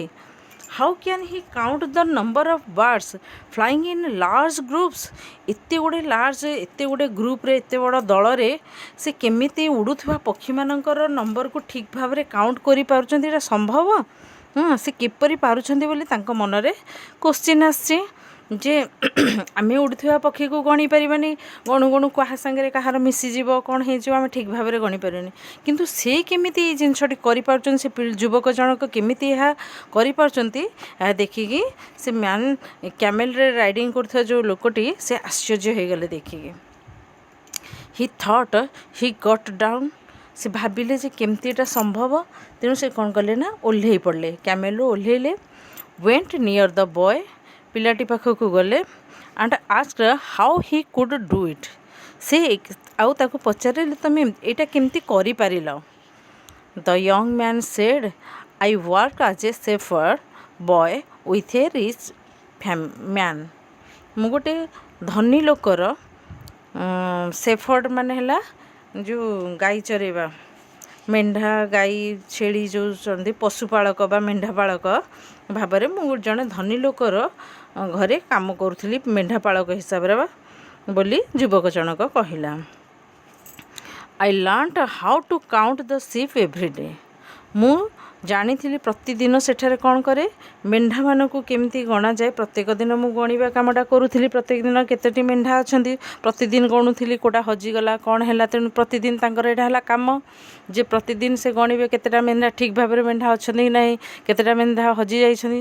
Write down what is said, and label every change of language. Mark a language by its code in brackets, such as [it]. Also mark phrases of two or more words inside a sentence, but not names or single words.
[en] How can he count the number of birds flying in large groups? [or] ଏତେ ଗୁଡ଼େ ଗ୍ରୁପରେ, ଏତେ ବଡ଼ ଦଳରେ ସେ କେମିତି ଉଡ଼ୁଥିବା ପକ୍ଷୀମାନଙ୍କର ନମ୍ବରକୁ ଠିକ୍ ଭାବରେ କାଉଣ୍ଟ କରିପାରୁଛନ୍ତି? ଏଇଟା ସମ୍ଭବ? ସେ କିପରି ପାରୁଛନ୍ତି ବୋଲି ତାଙ୍କ ମନରେ କୋଶ୍ଚିନ୍ ଆସିଛି ଯେ ଆମେ ଉଡ଼ୁଥିବା ପକ୍ଷୀକୁ ଗଣି ପାରିବାନି, ଗଣୁ ଗଣୁ କାହା ସାଙ୍ଗରେ କାହାର ମିଶିଯିବ, କ'ଣ ହେଇଯିବ, ଆମେ ଠିକ୍ ଭାବରେ ଗଣି ପାରିବାନି. କିନ୍ତୁ ସେ କେମିତି ଏଇ ଜିନିଷଟି କରିପାରୁଛନ୍ତି, ସେ ଯୁବକ ଜଣକ କେମିତି ଏହା କରିପାରୁଛନ୍ତି, ଏହା ଦେଖିକି ସେ ମ୍ୟାନ୍ କ୍ୟାମେଲରେ ରାଇଡ଼ିଂ କରୁଥିବା ଯେଉଁ ଲୋକଟି ସେ ଆଶ୍ଚର୍ଯ୍ୟ ହେଇଗଲେ ଦେଖିକି. [en] He thought, he got down. [or] ସେ ଭାବିଲେ ଯେ କେମିତି ଏଇଟା ସମ୍ଭବ, ତେଣୁ ସେ କ'ଣ କଲେ ନା ଓହ୍ଲେଇ ପଡ଼ିଲେ, କ୍ୟାମେଲରୁ ଓହ୍ଲେଇଲେ. [en] Went near the boy. [or] ପିଲାଟି ପାଖକୁ ଗଲେ [en] and asked how he could do it. [or] ସେ ଆଉ ତାକୁ ପଚାରିଲେ ତୁମେ ଏଇଟା କେମିତି କରିପାରିଲ? [en] The young man said, I work as a shepherd boy with a rich man. [or] ମୁଁ ଗୋଟେ ଧନୀ ଲୋକର ସେଫର୍ଡ ମାନେ ହେଲା ଯେଉଁ ଗାଈ ଚରେଇବା, ମେଣ୍ଢା ଗାଈ ଛେଳି ଯେଉଁ ଅଛନ୍ତି ପଶୁପାଳକ ବା ମେଣ୍ଢାପାଳକ ଭାବରେ ମୁଁ ଜଣେ ଧନୀ ଲୋକର ଘରେ କାମ କରୁଥିଲି, ମେଣ୍ଢାପାଳକ ହିସାବରେ ବୋଲି ଯୁବକ ଜଣକ କହିଲା. [en] I learned how to count the sheep every day. [or] ମୁଁ ଜାଣିଥିଲି ପ୍ରତିଦିନ ସେଠାରେ କ'ଣ କରେ, ମେଣ୍ଢାମାନଙ୍କୁ କେମିତି ଗଣାଯାଏ। ପ୍ରତ୍ୟେକ ଦିନ ମୁଁ ଗଣିବା କାମଟା କରୁଥିଲି। ପ୍ରତ୍ୟେକ ଦିନ କେତୋଟି ମେଣ୍ଢା ଅଛନ୍ତି ପ୍ରତିଦିନ ଗଣୁଥିଲି, କେଉଁଟା ହଜିଗଲା କ'ଣ ହେଲା। ତେଣୁ ପ୍ରତିଦିନ ତାଙ୍କର ଏଇଟା ହେଲା କାମ ଯେ ପ୍ରତିଦିନ ସେ ଗଣିବେ କେତେଟା ମେଣ୍ଢା ଠିକ୍ ଭାବରେ ମେଣ୍ଢା ଅଛନ୍ତି କି ନାହିଁ, କେତେଟା ମେଣ୍ଢା ହଜିଯାଇଛନ୍ତି।